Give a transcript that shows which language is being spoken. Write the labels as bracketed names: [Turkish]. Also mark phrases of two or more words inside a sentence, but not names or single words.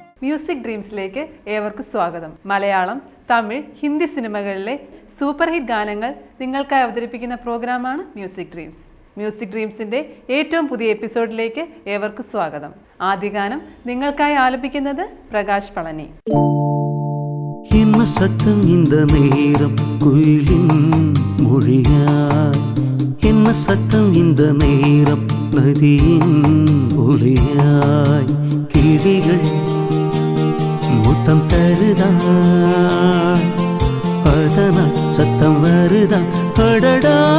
[Malayalam] മ്യൂസിക് ഡ്രീംസിലേക്ക് ഏവർക്കും സ്വാഗതം. മലയാളം, തമിഴ്, ഹിന്ദി സിനിമകളിലെ [English] super hit [Malayalam] ഗാനങ്ങൾ നിങ്ങൾക്കായി അവതരിപ്പിക്കുന്ന പ്രോഗ്രാമാണ് മ്യൂസിക് ഡ്രീംസ്. മ്യൂസിക് ഡ്രീംസിന്റെ ഏറ്റവും പുതിയ എപ്പിസോഡിലേക്ക് ഏവർക്കും സ്വാഗതം. ആദ്യ ഗാനം നിങ്ങൾക്കായി ആലപിക്കുന്നത് പ്രകാശ് പളനി. [Tamil] என்ன சத்தம் இந்த நேரம் குயிலின் மொழியாய், என்ன சத்தம் இந்த நேரம் நதியின் ஒளியாய், கிளிகள் முத்தம் தருதா, அதனால் சத்தம் வருதா, அடடா.